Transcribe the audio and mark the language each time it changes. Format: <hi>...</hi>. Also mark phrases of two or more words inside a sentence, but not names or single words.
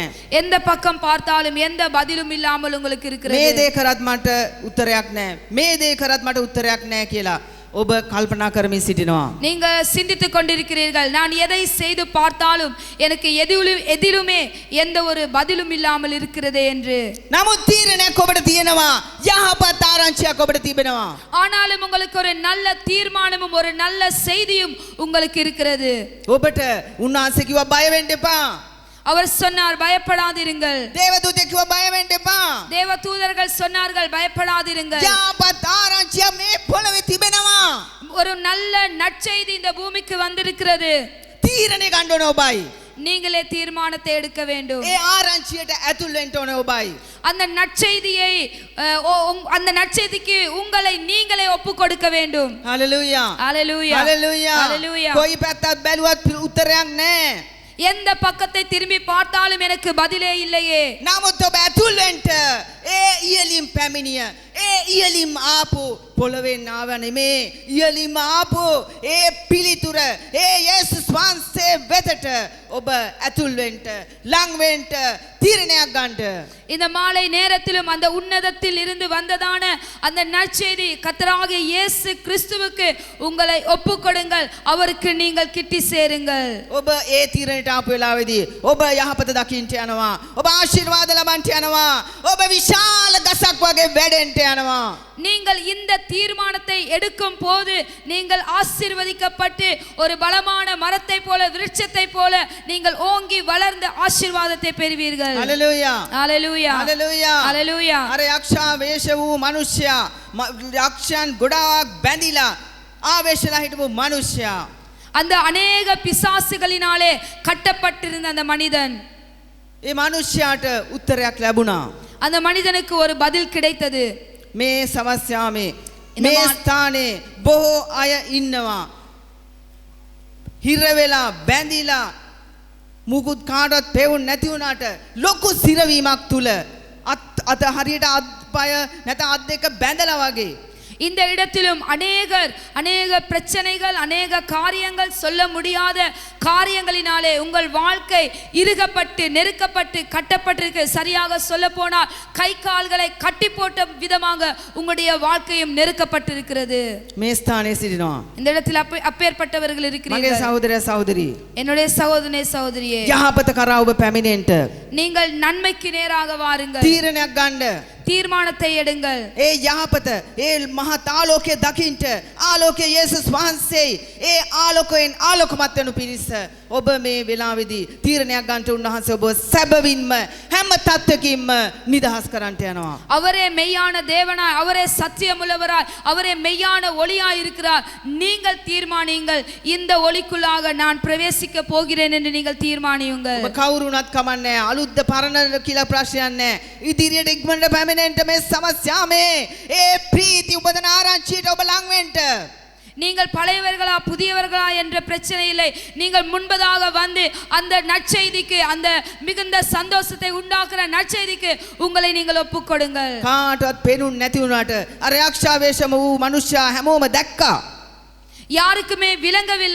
<ta>எந்த பக்கம் பார்த்தாலும் எந்த பதிலும் இல்லாமல் உங்களுக்கு</ta> <si>මේ</si> <ta>இருக்கிறது.</ta> <si>දේ කරත් මට උත්තරයක් නැහැ. මේ දේ කරත් මට උත්තරයක් නැහැ කියලා ඔබ කල්පනා කරමින් සිටිනවා.</si> <ta>நீங்க சிந்தித்துக் கொண்டிருக்கிறீர்கள், நான் எதை செய்து பார்த்தாலும் எனக்கு எதிலுமே எந்த ஒரு பதிலும் இல்லாமல் இருக்கிறதே என்று.</ta> <si>නමුත් තීරණයක් ඔබට තියෙනවා. යහපත් ආරංචියක් ඔබට තිබෙනවා.</si> <ta>ஆனாலும் உங்களுக்கு ஒரு நல்ல தீர்மானமும் ஒரு நல்ல செய்தியும் உங்களுக்கு இருக்கிறது.</ta> <si>ඔබට උන්වහන්සේ කිව්වා බය වෙන්න එපා.</si> <ta>அவர் சொன்னார், பயப்படாதிருங்கள்.</ta> <si>දේවදූතයෙක් කිව්වා බය වෙන්න එපා.</si> <ta>தேவ தூதர்கள் சொன்னார்கள், பயப்படாதிருங்கள்.</ta> <si>යහපත් ආරංචිය මේ පොළවේ තිබෙනවා.</si> <ta>ஒரு நல்ல நற்செய்தி இந்த பூமிக்கு வந்திருக்கிறது.</ta> <si>තීරණය ගන්න ඕන ඔබයි.</si> <ta>நீங்களே தீர்மானத்தை எடுக்க வேண்டும்.</ta> <si>ඒ ආරංචියට ඇතුල් වෙන්න ඕන ඔබයි.</si> <ta>அந்த நற்செய்தியை அந்த நற்செய்திக்கு உங்களை நீங்களே ஒப்பு கொடுக்க வேண்டும்.</ta> <si>හalleluya</si> <ta>ஹalleluya</ta> <si>හalleluya.</si> <ta>ஹalleluya.</ta> <si>කොයි පැත්තක් බැලුවත් උත්තරයක් නැහැ.</si> <ta>எந்த பக்கத்தை திரும்பி பார்த்தாலும் எனக்கு பதிலே இல்லையே.</ta> <si>නමුත් ඔබ ඇතුල් වෙන්න ඒ ඉයලින් පැමිණිය, ඒ ඉයලින් ආපු පොළවෙන් ආව නෙමේ, ඉයලින් ආපු ඒ පිළිතුර, ඒ යේසුස් වහන්සේ වෙතට ඔබ ඇතුල් වෙන්න, ලං වෙන්න, තීරණයක් ගන්න.</si> <ta>இந்த மாலை நேரத்திலும் அந்த உன்னதத்தில் இருந்து வந்ததான அந்த நற்செய்தி, கர்த்தராகிய இயேசு கிறிஸ்துவுக்கு உங்களை ஒப்புக்கொடுங்கள், அவருக்கு நீங்கள் கிட்டி சேருங்கள்.</ta> <si>ඔබ ඒ තීරණයට ආපු වෙලාවේදී ඔබ යහපත දකින්න යනවා. ඔබ ආශිර්වාද ලබන්න යනවා. ඔබ විශාල ගසක් වගේ වැඩෙන්න යනවා.</si> <ta>நீங்கள் இந்த தீர்மானத்தை எடுக்கும் போது நீங்கள் ஆசீர்வதிக்கப்பட்டு ஒரு பலமான மரத்தை போல, விருட்சத்தை போல நீங்கள் ஓங்கி வளர்ந்த ஆசீர்வாதத்தை பெறுவீர்கள்.</ta> <si>හalleluya</si> <ta>ஹalleluya</ta> <si>හalleluya</si> <ta>ஹalleluya.</ta> <si>අර යක්ෂා වේශ වූ මිනිසයා, යක්ෂයන් ගොඩාක් බැඳිලා ආවේශලා හිටපු මිනිසයා,</si> <ta>அந்த அநேக பிசாசுகளினாலே கட்டப்பட்டிருந்த அந்த மனிதன்,</ta> <si>ඒ මිනිසයාට උත්තරයක් ලැබුණා.</si> <ta>அந்த மனிதனுக்கு ஒரு பதில் கிடைத்தது.</ta> <si>මේ සමස්යාමේ මේ ස්ථානේ බොහෝ අය ඉන්නවා. හිර වෙලා බැඳිලා මුකුත් කාටවත් පෙවුන් නැති වුණාට ලොකු සිරවීමක් තුල අත හරියට අත්පය නැත අත් දෙක බැඳලා වගේ.</si> <ta>இந்த இடத்திலும் அநேக பிரச்சனைகள், அநேக காரியங்கள், சொல்ல முடியாத காரியங்களினாலே உங்கள் வாழ்க்கை இறுகப்பட்டு, நெருக்கப்பட்டு, கட்டப்பட்டிருக்கு. சரியாக சொல்ல போனால் கை கால்களை கட்டி போட்ட விதமாக உங்களுடைய வாழ்க்கையும் நெருக்கப்பட்டிருக்கிறது.</ta> <si>මේ ස්ථානයේ සිටිනවා.</si> <ta>இந்த இடத்தில் அப்பேற்பட்டவர்கள்</ta> <si>මගේ</si> <ta>இருக்கிறீர்கள்.</ta> <si>සහෝදරයා සහෝදරි,</si> <ta>என்னுடைய சகோதரனே சகோதரியே,</ta> <si>යහපත කරා ඔබ පැමිණෙන්න</si> <ta>நீங்கள் நன்மைக்கு நேராக வாருங்கள்.</ta> <si>තීරණයක් ගන්න.</si> <ta>தீர்மானத்தை எடுங்கள்.</ta> <si>ඒ යහපත, ඒ මහත් ආලෝකය දකින්න, ආලෝකය යේසුස් වහන්සේ, ඒ ආලෝකයෙන් ආලෝකමත් වෙනු පිණිස ඔබ මේ වෙලාවේදී තීරණයක් ගන්නට උන්වහන්සේ ඔබ සැබවින්ම හැම තත්ත්වකින්ම නිදහස් කරන්නට යනවා.</si> <ta>அவரே மெய்யான தேவனாய், அவரே சத்தியமுள்ளவராய், அவரே மெய்யான ஒளியாய் இருக்கிறார். நீங்கள் தீர்மானியுங்கள், இந்த ஒளிக்குள்ளாக நான் பிரவேசிக்க போகிறேன் என்று நீங்கள் தீர்மானியுங்கள்.</ta> <si>ඔබ කවුරුණත් කමන්නේ නැහැ. අලුත්ද පරණද කියලා ප්‍රශ්නයක් නැහැ. ඉදිරියට ඉක්මනට පැමිණෙන්න මේ සමස්යාමේ ඒ ප්‍රීති උපදන ආරංචියට ඔබ ලං වෙන්න.</si> <ta>நீங்கள் பழையவர்களா புதியவர்களா என்ற பிரச்சனை இல்லை. நீங்கள் முன்பதாக வந்து அந்த நற்செய்திக்கு, அந்த மிகுந்த சந்தோஷத்தை உண்டாக்குற நற்செய்திக்கு உங்களை நீங்கள் ஒப்புக்கொடுங்கள்.</ta> <si>කාටවත් පෙනුන්නේ නැති වුණාට අර යක්ෂාවේශම වූ මනුෂ්‍යයා හැමෝම දැක්කා.</si> <ta>யாருக்குமே விளங்கவில்லை.</ta>